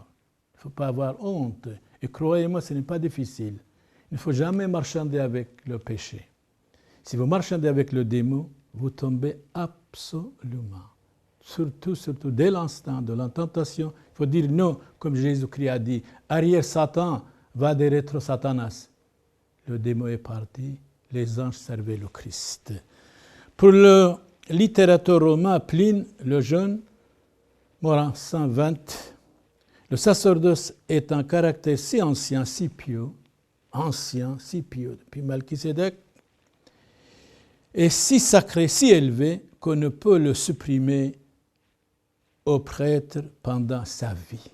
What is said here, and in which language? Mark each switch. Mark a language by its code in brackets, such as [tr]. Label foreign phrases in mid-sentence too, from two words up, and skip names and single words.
[fr] Il ne faut pas avoir honte. Et croyez-moi, ce n'est pas difficile. Il ne faut jamais marchander avec le péché. Si vous marchandez avec le démon, vous tombez absolument. Surtout dès l'instant de la tentation, il faut dire non, comme Jésus-Christ a dit, arrière Satan, [la] vade retro Satanas. [fr] Le démon est parti, les anges servaient le Christ. Pour le littérateur romain Pline le Jeune, mort en 120, le sacerdoce est un caractère si ancien, si pieux, depuis Melchisédek, et si sacré, si élevé, qu'on ne peut le supprimer au prêtre pendant sa vie.